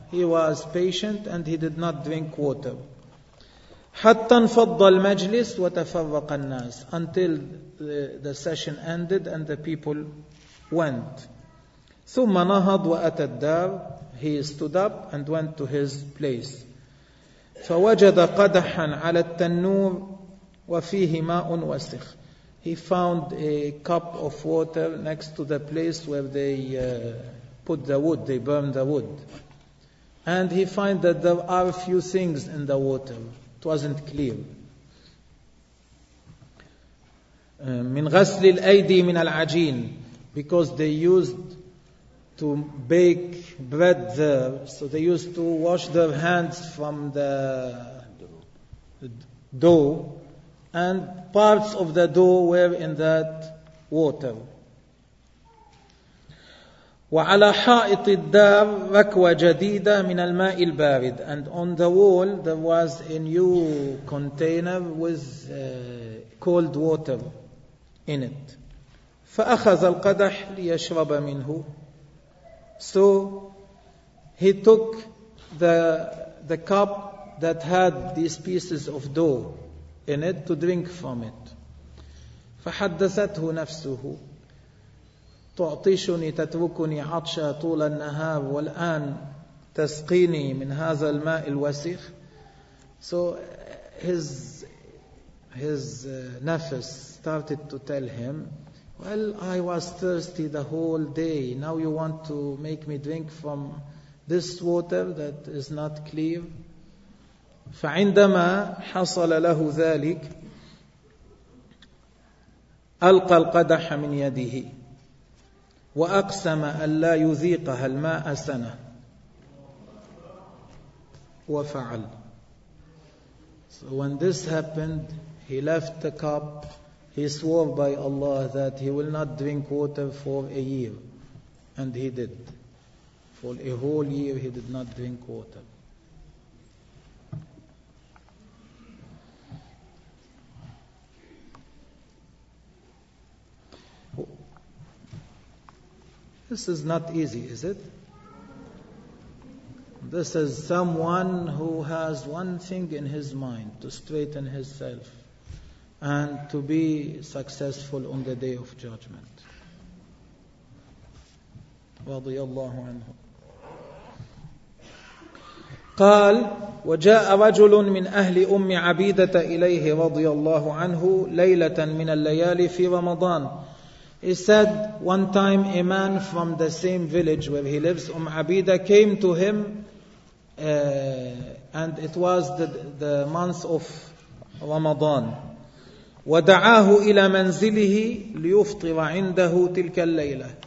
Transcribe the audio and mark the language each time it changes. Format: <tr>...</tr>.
<en>He was patient and he did not drink water.</en> <ar>حتى انفض المجلس وتفرق الناس.</ar> <en>Until the session ended and the people went.</en> <ar>ثم نهض وأتى الدار.</ar> <en>He stood up and went to his place.</en> <ar>فوجد قدحا على التنور وفيه ماء وسخ.</ar> <en>He found a cup of water next to the place where they burn the wood. And he finds that there are a few things in the water. It wasn't clear.</en> <ar>من غسل الأيدي من العجين.</ar> <en>Because they used to bake bread there. So they used to wash their hands from the dough. And parts of the dough were in that water.</en> <ar>وعلى حائط الدار ركوة جديدة من الماء البارد.</ar> <en>And on the wall there was a new container with cold water in it.</en> <ar>فأخذ القدح ليشرب منه.</ar> <en>So he took the cup that had these pieces of dough in it to drink from it.</en> <ar>فحدثته نفسه تعطشني تتركني عطشا طول النهار والآن تسقيني من هذا الماء الوسخ.</ar> <en>So his nafs started to tell him, Well, I was thirsty the whole day. Now you want to make me drink from this water that is not clear.</en> <ar>فعندما حصل له ذلك ألقى القدح من يده وأقسم ألا يذيقها الماء سنة وفعل.</ar> <en>So when this happened, he left the cup. He swore by Allah that he will not drink water for a year. And he did. For a whole year he did not drink water. This is not easy, is it? This is someone who has one thing in his mind, to straighten himself and to be successful on the Day of Judgment.</en> <ar>رضي الله عنه. قال وجاء رجل من أهل أم عبيدة إليه رضي الله عنه ليلة من الليالي في رمضان.</ar> <en>He said, one time a man from the same village where he lives, Abida, came to him, and it was the month of Ramadan.</en> <ar>وَدَعَاهُ إِلَى مَنْزِلِهِ لِيُفْطِرَ عِنْدَهُ تِلْكَ اللَّيْلَةِ.</ar>